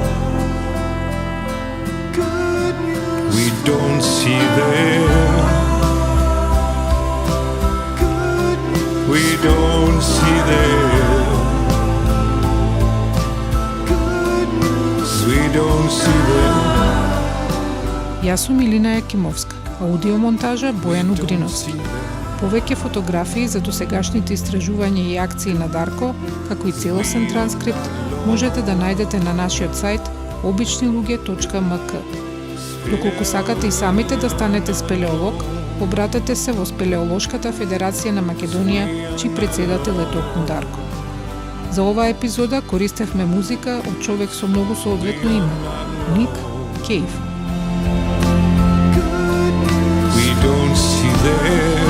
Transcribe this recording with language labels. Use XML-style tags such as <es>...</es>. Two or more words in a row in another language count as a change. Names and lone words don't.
<en>Good news we don't see them. Good news we don't see them. Good news we don't see them.</en> <mk>Јас сум Илина Јакимовска, аудиомонтажа Бојан Угриновски. Повеќе фотографии за досегашните истражувања и акции на Дарко, како и целосен транскрипт, можете да најдете на нашиот сајт обичнилуѓе.мк. Доколку сакате и самите да станете спелеолог, обратете се во Спелеолошката федерација на Македонија, чиј претседател е токму Дарко. За оваа епизода користевме музика од човек со многу соодветно име – Ник Кейв.</mk> <en>We don't see them.</en>